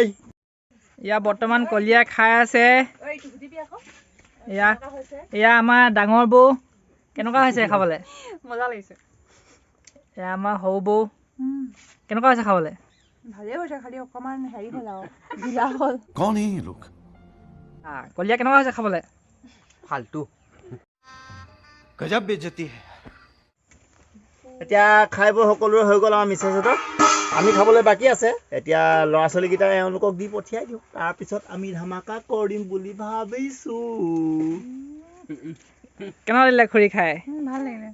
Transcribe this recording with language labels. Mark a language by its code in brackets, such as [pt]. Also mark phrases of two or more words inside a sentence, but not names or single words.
[as] এয়া বৰ্তমান কলিয়া খাই আছে এয়া আমাৰ ডাঙৰ বৌ কেনেকুৱা হৈছে খাবলৈ মজা লাগিছে এয়া আমাৰ সৰু বৌ কেনেকুৱা হৈছে খাবলৈ ভালেই হৈছে খালি অকণমান হেৰি হ'ল আৰু ঢিলা হ'ল [hi] कौन है ये लोग [as] কলিয়া কেনেকুৱা হৈছে খাবলৈ ফাল্টু [hi] गजब बेइज्जती है [as] এতিয়া খাই বৈ সকলোৰে হৈ গ'ল আমাৰ মিছেছহঁতৰ আমি খাবলৈ বাকী আছে এতিয়া ল'ৰা ছোৱালীকেইটাই এওঁলোকক দি পঠিয়াই দিওঁ তাৰপিছত আমি ধামাকা কৰিম বুলি ভাবিছোঁ কেনেকুৱা লাগিলে খুৰী খাই ভাল লাগিলে